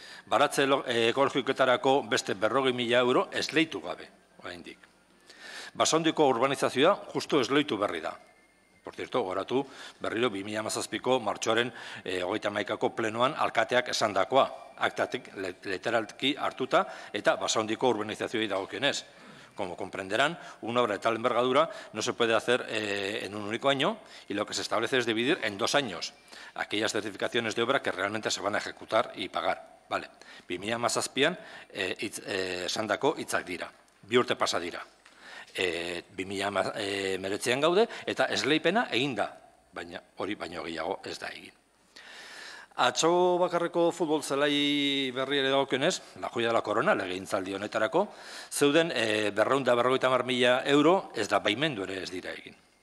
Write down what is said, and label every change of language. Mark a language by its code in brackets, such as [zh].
[eu] Baratze ekologikoetarako beste 40.000 euro esleitu gabe oraindik. Basaundiko urbanizazioa justu esleitu berri da. [es] Por cierto, [eu] goratu berriro 2017ko martxoaren 31ko plenoan alkateak esandakoa, aktatik literalki hartuta eta basaundiko urbanizazioei dagokionez. [es] Como comprenderán, una obra de tal envergadura no se puede hacer en un único año y lo que se establece es dividir en 2 años aquellas certificaciones de obra que realmente se van a ejecutar y pagar. [eu] Vale, 2017an esandako hitzak dira, 2 urte pasa dira. 2019an gaude eta esleipena egin da, baina hori baino gehiago ez da egin. Atzo bakarreko futbol zelai berri ere dagokionez, [es] la joya de la corona, [eu] legegintzaldi honetarako, zeuden 250.000 euro ez da baimendu ere ez dira egin.